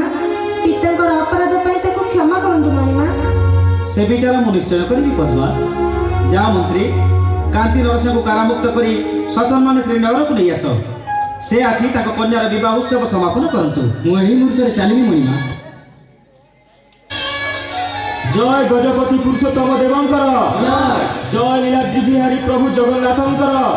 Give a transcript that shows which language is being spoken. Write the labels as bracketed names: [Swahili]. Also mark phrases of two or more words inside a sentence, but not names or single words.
[Odia] ପିତାଙ୍କର ଅପରାଧ ପାଇଁ ତାକୁ କ୍ଷମା କରନ୍ତୁ ମଣିମା। ସେ ବିଚାର ମୁଁ ନିଶ୍ଚୟ କରିବି ପଦ୍ମା। ଯାହା ମନ୍ତ୍ରୀ, କାଞ୍ଚି ନରସିଂହଙ୍କୁ କାରାମୁକ୍ତ କରି ସସମ୍ମାନେ ଶ୍ରୀନଗରକୁ ନେଇ ଆସ। ସେ ଆସି ତାଙ୍କ କନ୍ୟାର ବିବାହ ଉତ୍ସବ ସମାପନ କରନ୍ତୁ। ମୁଁ ଏହି ମୁହୂର୍ତ୍ତରେ ଚାଲିବି ମଣିମା। ଜୟ ଗଜପତି ପୁରୁଷୋତ୍ତମ ଦେବଙ୍କର, ଜୟ ଲୀଳାଦ୍ରି ବିହାରୀ ପ୍ରଭୁ ଜଗନ୍ନାଥଙ୍କର।